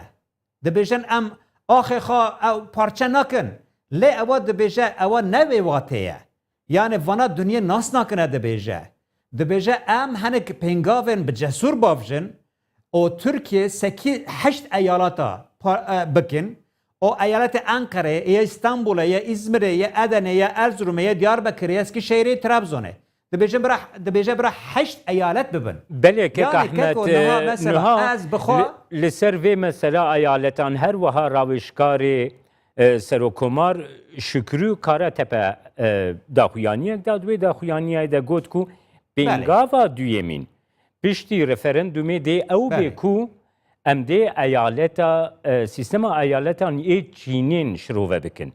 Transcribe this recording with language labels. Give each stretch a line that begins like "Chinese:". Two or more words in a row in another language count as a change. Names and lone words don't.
Kurdish: dibêjin em axê xwe ew parçe nakin lê ewa dibêje ewa ne vê watê ye yani vana dunyê nas nakine dibêje em hinek pêngavên bi cesûr bavjin o Türkiye 8 eyalata bikin o eyaleti Ankara'ya, ya İstanbul'a, ya İzmir'e, ya Eden'e, ya Erzurum'a, ya Diyarbakır'a, ya Eskişehir'e, Trabzon'a. Dibêje bira 8 eyalet bibin. Belê kek Ahmet niha li ser vê mesela eyaletan her wiha rawêjkarê Serokomar Şükrü Karatepe daxuyaniyek da wê daxuyaniyê de got ku pêngava duyemîn piştî referandumê dê ew bê ku em dê eyaleta sistema eyaletan ê Çînên şirove bikin.